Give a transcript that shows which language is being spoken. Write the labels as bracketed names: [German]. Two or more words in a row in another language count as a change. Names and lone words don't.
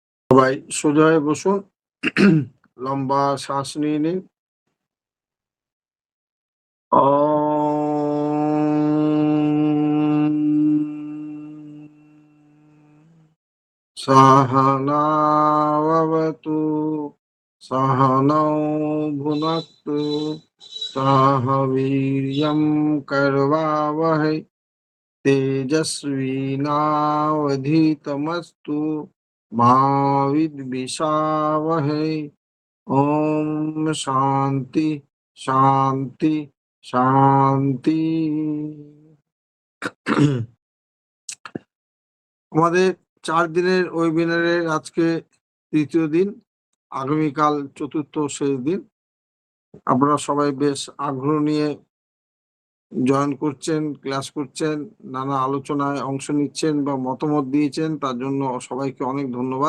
[Bangla] সবাই সোজা হয়ে বসুন। লম্বা শ্বাস নিয়ে নিন। [Sanskrit] सहनावतु सहनौ भुनक्तु सह वीर्यं करवावहै तेजस्विनावधीतमस्तु मा विद्विषावहै। ओम शांति शांति শান্তি। [Bangla] আমাদের ৪ দিনের ওয়েবিনারের আজকে ৩য় দিন। আগামীকাল ৪র্থ শেষ দিন। আপনারা সবাই বেশ আগ্রহ নিয়ে জয়েন করছেন, ক্লাস করছেন, নানা আলোচনায় অংশ নিচ্ছেন বা মতামত দিয়েছেন, তার জন্য সবাইকে অনেক ধন্যবাদ।